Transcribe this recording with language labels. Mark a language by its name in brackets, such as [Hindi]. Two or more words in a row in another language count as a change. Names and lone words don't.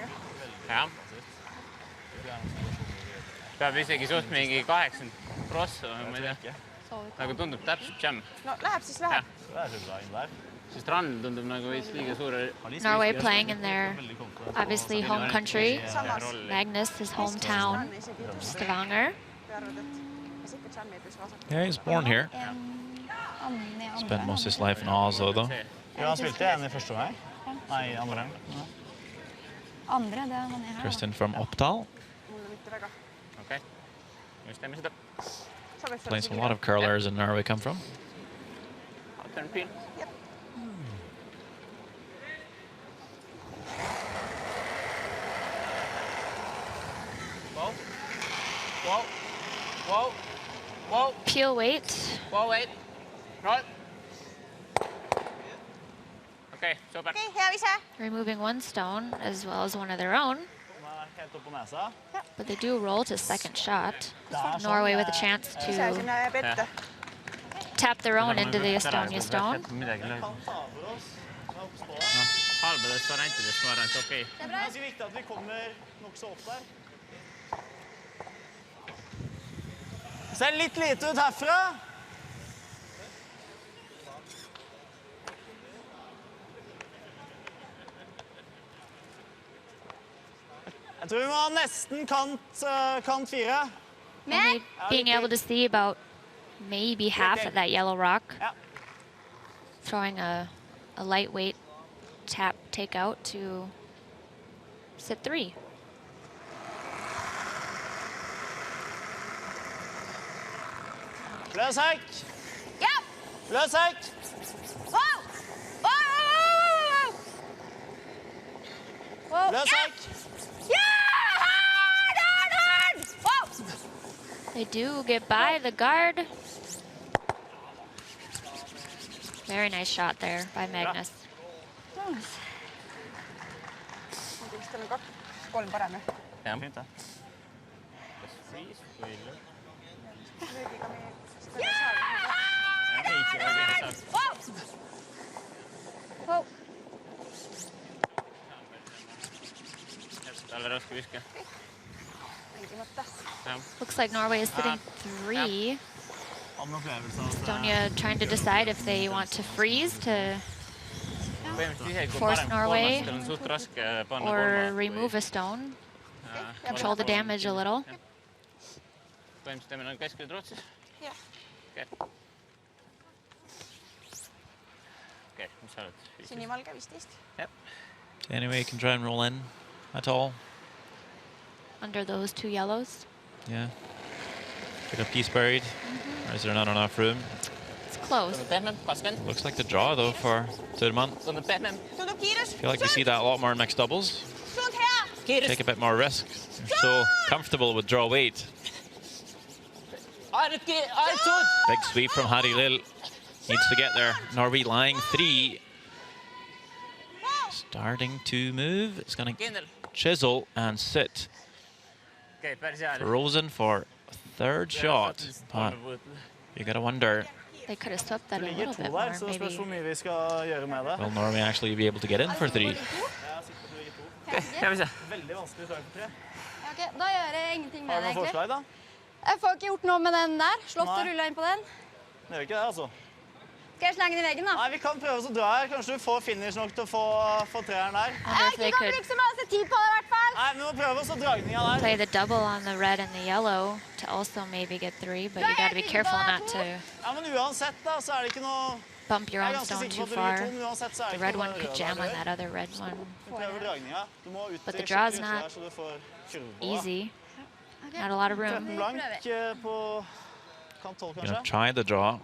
[Estonian] jah. peab isegi suht mingi 80 prossa, ma ei tea. nagu tundub täpselt jam. No läheb, siis läheb. Sest rand tundub nagu veits liiga suure. [English] Norway playing in their obviously home country. Magnus, his hometown, Stavanger. Yeah, he's born here. Anne Spent most of his life in Oslo, though. [Norwegian] Ja, han spilte en I første gang. Nei, andre. Andre, det er man her. [English] Kristin from Oppdal. [Estonian] Mulle mitte väga. okei, just teeme seda. [English] Place a lot of curlers in Norway come from. Turn pin. Whoa, whoa, whoa, whoa, Peel weight. whoa, wait, [Estonian] roll. okei, super. Okei, hea vise. [English] Removing one stone as well as one of their own. [Norwegian] Helt opp på nesa. [English] But they do roll to second shot. Norway with a chance [Estonian] Ise [English] to [Estonian] sinna jääb ette. [English] tap their own into the Estonia stone. [Estonian] midagi lööb. [Norwegian] Han tar for oss. [Estonian] halbadest variantidest ma arvan, et okei. [Norwegian] Det er ganske viktig at vi kommer nok så opp der. Ser litt lite ut herfra. Jeg tror vi må ha nesten kant 4. [English] Only being able to see about maybe half of that yellow rock. [Norwegian] Ja. [English] Throwing a lightweight tap takeout to sit 3. [Norwegian] Løs hekk. Ja! Løs hekk. [English] Wow! Wow! Wow! [Norwegian] Løs hekk. Ja! [English] Hard, hard, hard! Wow! They do get by the guard. Very nice shot there by Magnus. [Estonian] Vist on 2-3 parem. jah. [Norwegian] Fint, det. [Estonian] kas siis või lõpp? Löögiga meie... [English] Wow! Wow! [Estonian] talle raske viske. Mängimata. [English] Looks like Norway is sitting 3. [Norwegian] Annen opplevelse av at [English] Estonia trying to decide if they want to freeze to [Estonian] põhimõtteliselt isegi kui [English] Force [Estonian] parem [English] Norway [Estonian] kolmastel on suht raske panna [English] or [Estonian] kolmas. [English] remove a stone. Control the damage a little. [Estonian] põhimõtteliselt teeme nagu keskele Rootsis. Jah. okei, mis sa oled? Sinivalge 15. [English] Anyway, you can try and roll in at all. Under those 2 yellows. Yeah. Pick up piece buried. Or is there not enough room? It's close. [Estonian] tundub pehmem, 20. [English] Looks like the draw, though, for Turman. [Estonian] tundub pehmem. Tundub kiirus. [English] I feel like we see that a lot more in mixed doubles. [Estonian] Suund hea. [English] Take a bit more risk. You're so comfortable with draw weight. [Estonian] ainult suud. [English] Big sweep from Harry Lill. Needs to get there. Norway lying 3. Starting to move. It's going to [Estonian] kindel. [English] chisel and sit. [Estonian] okei, päris hea. [English] Frozen for a third shot. But you gotta wonder, They could have swept that a [Norwegian] det [English] little [Norwegian] ligger [English] bit [Norwegian] 2 der, [English] more, [Norwegian] så det spørs hvor [English] maybe. [Norwegian] mye vi skal gjøre med det. [English] will Norway actually be able to get in for 3? [Norwegian] Skal vi se. Veldig vanskelig slag for 3. Ja, ok, da gjør jeg ingenting med Har det, du noen egentlig. forslag da? Jeg får ikke gjort noe med den der. Slått og Nei. rullet inn på den. Det gjør ikke det, altså. Skal jeg slenge den i veggen, da? Nei, vi kan prøve oss å dra her. Kanskje du får finish nok til å få 3'eren der. [English] Wonder if [Norwegian] Jeg [English] they [Norwegian] kan [English] could [Norwegian] bruke så masse tid på det, i hvert fall. Nei, men vi må prøve oss å dragninga der. [English] play the double on the red and the yellow to also maybe get 3, but you got to be careful not to [Norwegian] Ja, men uansett da, så er det ikke noe... [English] bump your [Norwegian] Jeg er [English] own [Norwegian] ganske [English] stone [Norwegian] sikker [English] too [Norwegian] på at [English] far. [Norwegian] du tom uansett, så er [English] The [Norwegian] ikke [English] red [Norwegian] noe [English] one [Norwegian] rød [English] could [Norwegian] der [English] jam on [Norwegian] du [English] that other red one. [Norwegian] Du prøver dragninga. Du må ut [English] But the [Norwegian] i [English] draw is [Norwegian] skikkelig [English] not [Norwegian] ute der, så du får kurver. [English] Easy. Ok. Not a lot of room. [Norwegian] 13 blank på kant 12 [English] Gonna [Norwegian] kanskje? [English] try the draw.